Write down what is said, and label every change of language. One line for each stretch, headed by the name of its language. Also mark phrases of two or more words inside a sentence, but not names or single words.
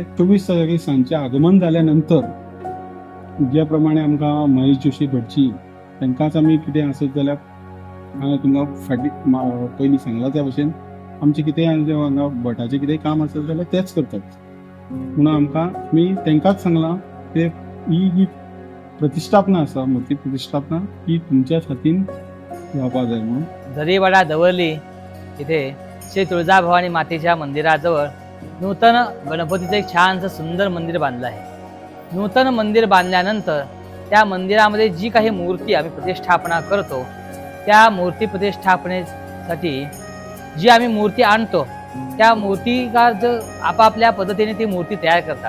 Konkani: 24 तारखेक सांजचे आगमन जाल्या नंतर ज्या प्रमाणे आमकां महेश जोशी भटजी तांकांच आमी कितें आसत जाल्यार हांवें तुमकां पयलीं सांगलां त्या भशेन आमचें कितें हांगा भटाचें कितें काम आसत जाल्यार तेच करतात म्हणून आमकां मी तांकांच सांगलां की ही जी प्रतिष्ठापना आसा मूर्ती प्रतिष्ठापना ही तुमच्याच हातीन जावपा जाय म्हणून।
Marathi: झरीवाडा दवरली इथे श्री तुळजाभवानी मातेच्या मंदिराजवळ नूतन गणपतीचं एक छानसं सुंदर मंदिर बांधलं आहे। नूतन मंदिर बांधल्यानंतर त्या मंदिरामध्ये जी काही मूर्ती आम्ही प्रतिष्ठापना करतो त्या मूर्ती प्रतिष्ठापनेसाठी जी आम्ही मूर्ती आणतो त्या मूर्तिकार आपापल्या पद्धतीने ती मूर्ती तयार करतात।